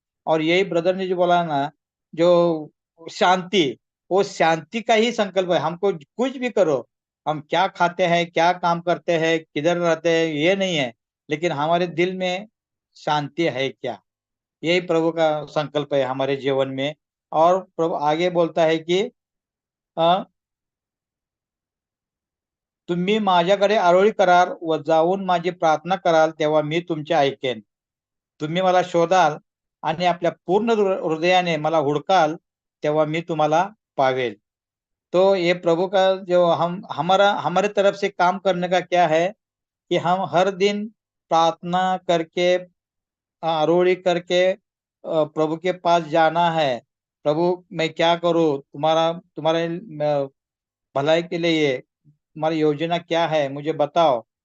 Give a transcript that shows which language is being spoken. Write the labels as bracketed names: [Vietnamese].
[Hindi] और यही ब्रदर ने जो बोला ना, जो शांति, वो शांति का ही संकल्प है। हमको कुछ भी करो, हम क्या खाते हैं, क्या काम करते हैं, किधर रहते हैं, ये नहीं है, लेकिन हमारे दिल में शांति है क्या? यही प्रभु का संकल्प है हमारे जीवन में। और प्रभु आगे बोलता है कि [Marathi] अ, तुम्ही माझ्याकडे आरोळी कराल व जाऊन माझी प्रार्थना कराल तेव्हा मी तुमचे ऐकेन. तुम्ही मला शोधाल आणि आपल्या पूर्ण हृदयाने मला हुडकाल तेव्हा मी तुम्हाला पावेल. [Hindi] तो ये प्रभु का जो हम हमारा हमारे तरफ से काम करने का क्या है कि हम हर दिन प्रार्थना करके आरोड़ी करके प्रभु के पास जाना है। प्रभु मैं क्या करूं? तुम्हारा तुम्हारे भलाई के लिए तुम्हारी योजना क्या है मुझे बताओ।